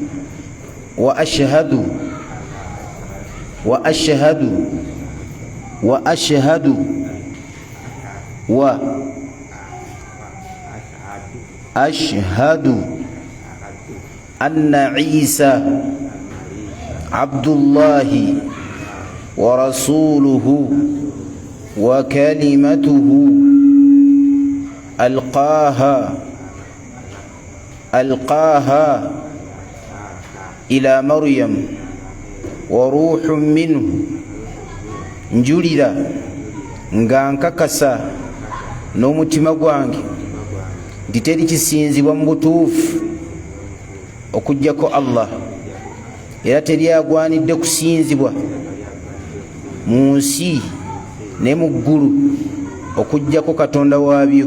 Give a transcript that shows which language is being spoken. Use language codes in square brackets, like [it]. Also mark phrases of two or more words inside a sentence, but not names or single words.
[ar] أن عيسى عبد الله ورسوله وكلمته ألقاها إلى مريم وروح منه. [lg] Njulira nga nkakasa n'omutima gwange nti teri kisinzibwa mu butuufu okuggyako Allah, era teri agwanidde kusinzibwa mu nsi ne mu ggulu okuggyako Katonda waabyo.